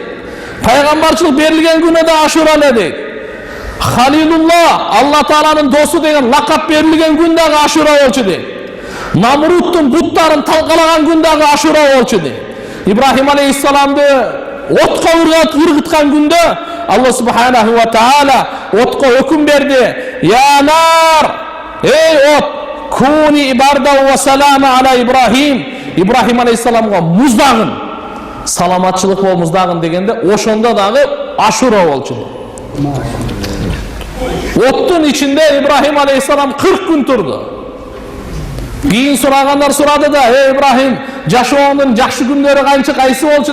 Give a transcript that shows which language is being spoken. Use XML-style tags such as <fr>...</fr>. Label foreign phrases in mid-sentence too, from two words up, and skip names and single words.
<ky>Пайгамбарчылык берилген күнү да Ашура эле дейт. Халилулла, Алла тааланын досу деген лакап берилген күн дагы Ашура болчу дейт. Намруттун буттарын талкалаган күн дагы Ашура болчу дейт. Ибрахим алейхиссаламды отко ыргыткан күндө</ky> <ar>الله سبحانه وتعالى</ar> <ky>отко өкүм берди.</ky> <ar>يا نار,</ar> <ky>эй от,</ky> <ar>كوني بردا وسلاما على إبراهيم.</ar> <ky>Ибрахим алейхиссаламга муздагын, саламатчылык бол муздагын дегенде ошондо дагы Ашура болчу. Оттун ичинде Ибрахим алейхиссалам 40 күн турду. Кийин сурагандар сурады да: "Эй Ибрахим, жашооңдун жакшы күндөрү канча, кайсы болчу?"</ky>